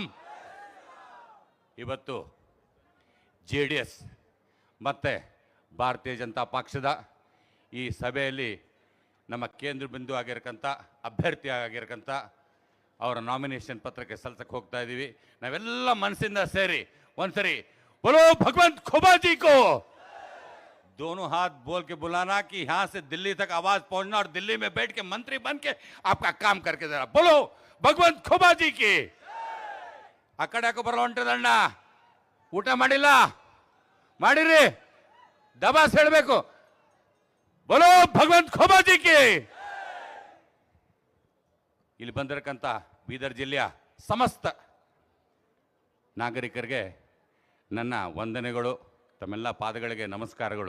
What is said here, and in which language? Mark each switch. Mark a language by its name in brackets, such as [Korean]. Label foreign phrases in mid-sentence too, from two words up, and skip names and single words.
[Kannada] ಇವತ್ತು JDS ಮತ್ತೆ ಭಾರತೀಯ ಜನತಾ ಪಕ್ಷದ ಈ ಸಭೆಯಲ್ಲಿ ನಮ್ಮ ಕೇಂದ್ರ ಬಿಂದು ಆಗಿರಕ್ಕಂಥ ಅಭ್ಯರ್ಥಿ ಆಗಿರಕ್ಕಂಥ ಅವರ ನಾಮಿನೇಷನ್ ಪತ್ರಕ್ಕೆ ಸಲ್ಲಿಸಕ್ಕೆ ಹೋಗ್ತಾ ಇದ್ದೀವಿ. ನಾವೆಲ್ಲ ಮನಸ್ಸಿಂದ ಸೇರಿ ಒಂದ್ಸರಿ [Hindi] बोलो भगवंत खोबा जी को, दोनों हाथ बोल के बुलाना कि यहां से दिल्ली तक आवाज पहुंचना और दिल्ली में बैठ के मंत्री बन के आपका काम करके जरा बोलो भगवंत खोबा जी की. [Kannada] ಆ ಕಡೆ ಯಾಕೋ ಬರಲ್ಲ ಹೊಂಟದಣ್ಣ, ಊಟ ಮಾಡಿಲ್ಲ, ಮಾಡಿರಿ, ದಬಾಸ್ ಹೇಳಬೇಕು, ಬೋಲೋ ಭಗವಂತ ಖೋಬಾಜಿಗೆ. ಇಲ್ಲಿ ಬಂದಿರಕ್ಕಂತ ಬೀದರ್ ಜಿಲ್ಲೆಯ ಸಮಸ್ತ ನಾಗರಿಕರಿಗೆ ನನ್ನ ವಂದನೆಗಳು, ತಮ್ಮೆಲ್ಲ ಪಾದಗಳಿಗೆ ನಮಸ್ಕಾರಗಳು.